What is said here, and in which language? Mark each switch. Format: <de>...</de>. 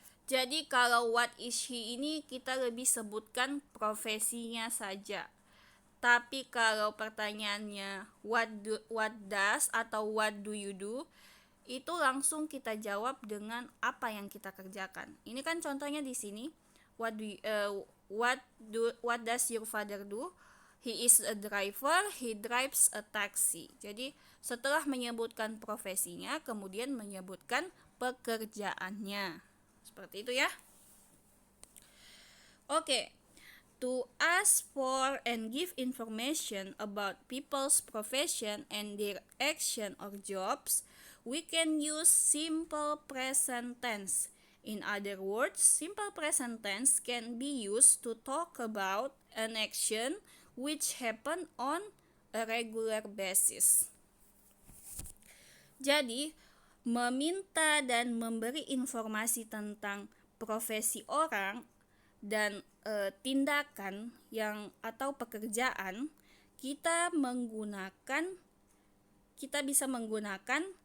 <id>Jadi kalau</id> <en>what is he</en> <id>ini kita lebih sebutkan profesinya saja. Tapi kalau pertanyaannya</id> <en>what does</en> <id>atau</id> <en>what do you do,</en> <id>itu langsung kita jawab dengan apa yang kita kerjakan. Ini kan contohnya di sini.</id> <en>What does your father do? He is a driver, he drives a taxi.</en> <id>Jadi setelah menyebutkan profesinya, kemudian menyebutkan pekerjaannya. Seperti itu ya. Oke.</id> <en>To ask for and give information about people's profession and their action or jobs, we can use simple present tense. In other words, simple present tense can be used to talk about an action which happen on a regular basis.</en> <id>Jadi, meminta dan memberi informasi tentang profesi orang dan tindakan yang atau pekerjaan, kita bisa menggunakan</id>